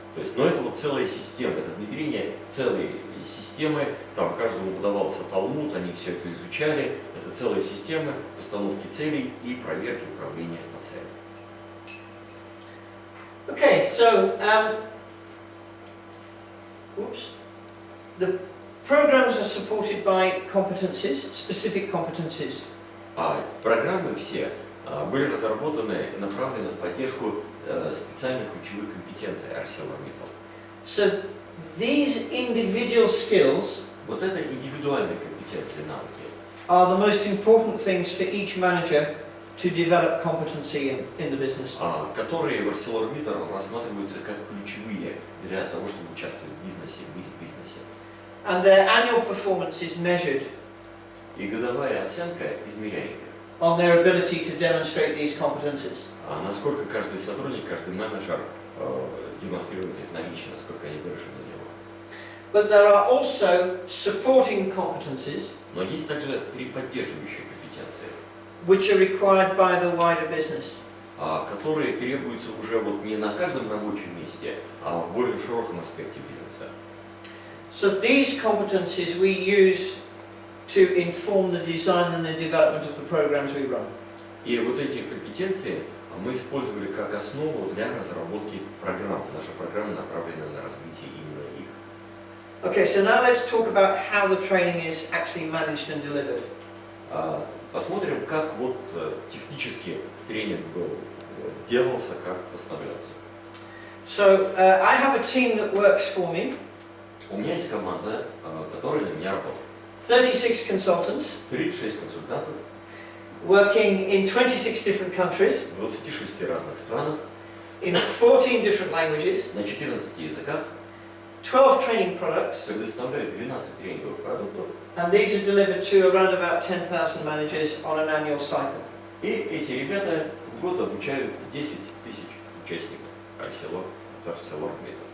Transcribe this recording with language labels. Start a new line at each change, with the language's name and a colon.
Russian: То есть, но это вот целая система, это внедрение целой системы, там каждому выдавался талмуд, они все это изучали, это целая система постановки целей и проверки управления по целям.
English: Okay, so the programs are supported by competencies, specific competencies.
Russian: Программы все были разработаны, направлены в поддержку специальных ключевых компетенций ArcelorMittal.
English: So these individual skills
Russian: Вот это индивидуальные компетенции, навыки.
English: are the most important things for each manager to develop competency in the business.
Russian: Которые в ArcelorMittal рассматриваются как ключевые для того, чтобы участвовать в бизнесе, быть в бизнесе.
English: And their annual performance is measured
Russian: И годовая оценка измеряет их.
English: on their ability to demonstrate these competencies.
Russian: Насколько каждый сотрудник, каждый менеджер демонстрирует их наличие, насколько они выражены в него.
English: But there are also supporting competencies
Russian: Но есть также 3 поддерживающие компетенции,
English: which are required by the wider business.
Russian: которые требуются уже вот не на каждом рабочем месте, а в более широком аспекте бизнеса.
English: So these competencies we use to inform the design and the development of the programs we run.
Russian: И вот эти компетенции мы использовали как основу для разработки программ. Наша программа направлена на развитие именно их.
English: Okay, so now let's talk about how the training is actually managed and delivered.
Russian: Посмотрим, как вот технически тренинг делался, как поставлялся.
English: So I have a team that works for me.
Russian: У меня есть команда, которая на меня работает.
English: 36 consultants.
Russian: 36 консультантов.
English: working in 26 different countries,
Russian: в 26 разных странах,
English: in 14 different languages,
Russian: на 14 языках,
English: 12 training products,
Russian: предоставляют 12 тренинговых продуктов,
English: and these are delivered to around about 10,000 managers on an annual cycle.
Russian: и эти ребята в год обучают 10 тысяч участников ArcelorMittal.